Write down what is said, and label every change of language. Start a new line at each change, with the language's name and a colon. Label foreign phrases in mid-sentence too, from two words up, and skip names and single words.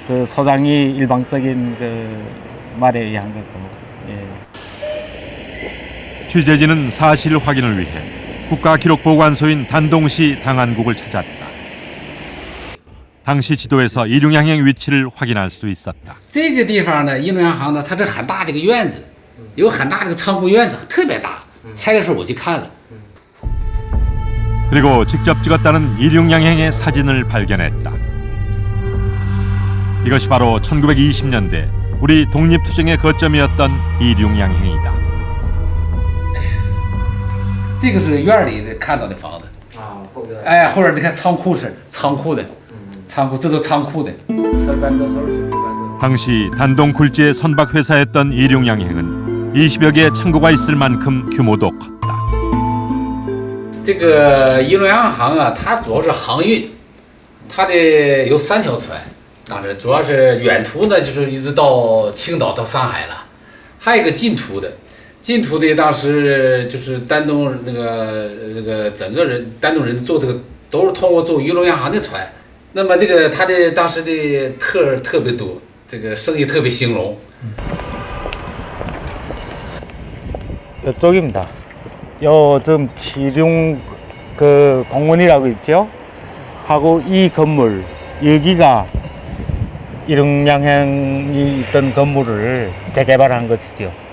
Korean: 그 소장이 일방적인 그 말에 의한 거고. 예. 취재진은 사실 확인을 위해 국가기록보관소인 단동시 당안국을 찾았다. 당시 지도에서 이륙양행 위치를 확인할 수 있었다.
Chinese: 这个地方呢，一龙洋行呢，它是很大的一个院子，有很大的一个仓库院子，特别大。拆的时候我去看了。
Korean: 그리고 직접 찍었다는 이륙양행의 사진을 발견했다. 이것이 바로 1920년대 우리 독립투쟁의 거점이었던 이륙양행이다.
Chinese: 这个是院里的看到的房子。哎，后边你看仓库是仓库的，仓库这都仓库的。
Korean: 당시 단동 굴지의 선박회사였던 이륙양행은 20여 개의 창고가 있을 만큼 규모도 컸다. 这个一龙洋行啊，它主要是航运，它的有3条船，当时主要是远途呢，就是一直到青岛到上海了，还有一个近途的。进途的当时就是丹东那个整个人丹东人坐这个都是通过坐一龙洋行的船，那么这个他的当时的客特别多，这个生意特别兴隆。 이쪽입니다. 요즘 치룡 그 공원이라고 있죠. 하고 이 건물 여기가 이륙양행이 있던 건물을 재개발한 것이죠.